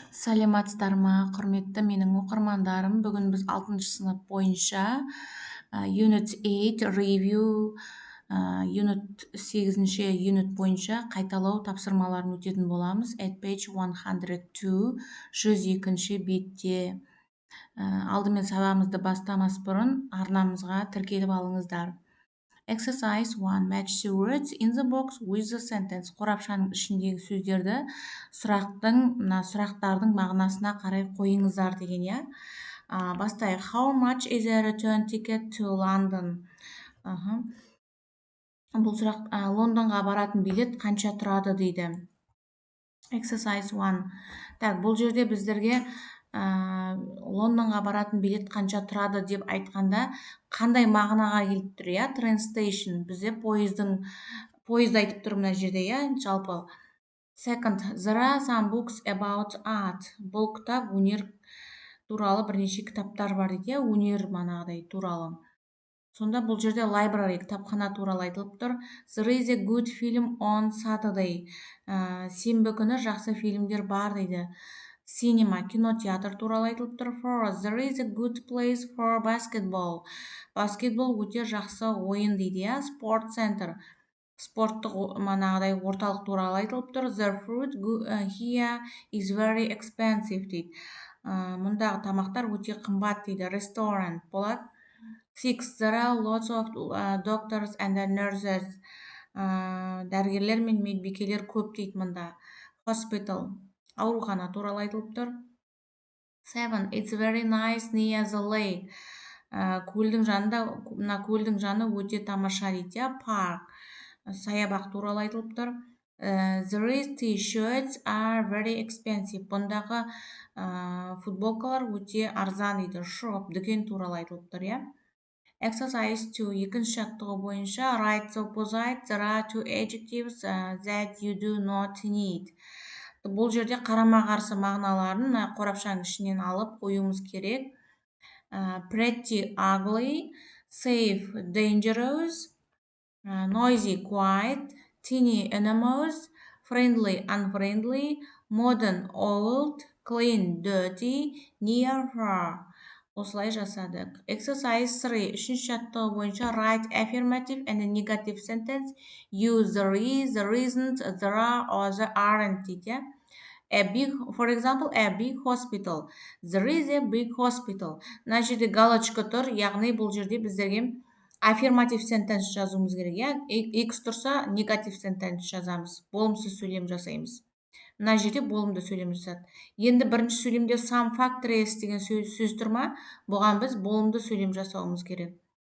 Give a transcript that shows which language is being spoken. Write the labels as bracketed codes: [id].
[kk] Саламатсыздар ма, құрметті менің оқырмандарым. Бүгін біз 6 сынып бойынша Unit 8 Review, Unit 8-ші Unit бойынша қайталау тапсырмаларын өтетін боламыз. [en] At page 102, [kk] 102-ші бетте. Алдымен сабағымызды бастамас бұрын арнамызға тіркеліп алыңыздар. [en] Exercise 1. Match the words in the box with the sentence. [kk] Қорапшаның ішіндегі сөздерді сұрақтардың мағынасына қарай қойыңыздар деген, я. Бастайық. [en] How much is a return ticket to London? [kk] Бұл сұрақ, Лондонға баратын билет қанша тұрады дейді. [en] Exercise 1. [kk] Так, бұл жерде біздерге Лондонға баратын билет қанша тұрады деп айтқанда қандай мағынаға келіп тұр, я? [en] Train station. [kk] Бізде поезд айтып тұр мына жерде, я? Жалпы. [en] Second, there are some books about art. [kk] Бұл кітап өнер туралы бірнеше кітаптар бар дейді, я? Өнер манағыдай туралы. Сонда бұл жерде library, кітапхана туралы айтылып тұр. [en] There is a good film on Saturday. [kk] Сенбі күні жақсы фильмдер бар дейді. Cinema, кинотеатр туралы айтылып тұр. [en] Fourth, there is a good place for basketball. [kk] Баскетбол өте жақсы ойын дейді, я? Sport center, спорттық манағыдай орталық туралы айтылып тұр. [en] The food here is very expensive дейді. [kk] Мұндағы тамақтар өте қымбат дейді. Restaurant болады. 6. [en] There are lots of doctors and nurses. [kk] Дәрігерлер мен медбикелер көп дейді мұнда. Hospital, аурухана туралы айтылып тұр. 7. [en] It's very nice near the lake. [kk] Көлдің жаны өте тамаша дейді. Park, саябақ туралы айтылып тұр. [en] These t-shirts are very expensive. [kk] Бұндағы футболкалар өте арзан дейді. Shop, дүкен туралы айтылып тұр, я? [en] Exercise 2. [kk] Екінші жаттығу бойынша [en] write the opposite. There are two adjectives that you do not need. [kk] Бұл жерде қарама-қарсы мағыналарын қорапшаның ішінен алып қоюымыз керек. [en] Pretty, ugly, safe, dangerous, noisy, quiet, teeny, enormous, friendly, unfriendly, modern, old, clean, dirty, near, far. [kk] Осылай жасадық. [en] Exercise 3. [kk] Үшінші жаттығу бойынша [en] write affirmative and negative sentence. Use there is, there isn't, there are, or there aren't дейді. For example, a big hospital. There is a big hospital. [kk] Мына жерде галочка тұр, яғни бұл жерде біздерге affirmative sentence жазуымыз керек, я? X тұрса, negative sentence жазамыз. Болымсыз сөйлем жасаймыз. Мына жерде болымды сөйлем жасады. Енді бірінші сөйлемде some factories деген сөз тұр ма? Бұған біз болымды сөйлем жасауымыз керек.